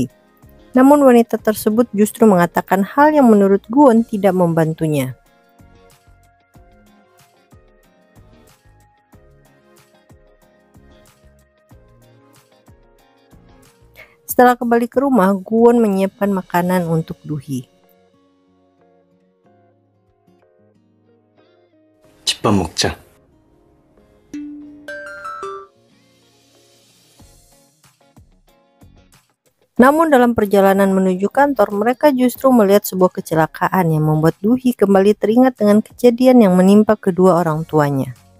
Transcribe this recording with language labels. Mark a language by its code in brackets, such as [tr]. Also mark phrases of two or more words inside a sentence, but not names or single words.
[id] Namun wanita tersebut justru mengatakan hal yang menurut Gun tidak membantunya. Setelah kembali ke rumah, Gun menyiapkan makanan untuk Duhi. [ko] 집밥 먹자. [id] Namun dalam perjalanan menuju kantor, mereka justru melihat sebuah kecelakaan yang membuat Duhi kembali teringat dengan kejadian yang menimpa kedua orang tuanya.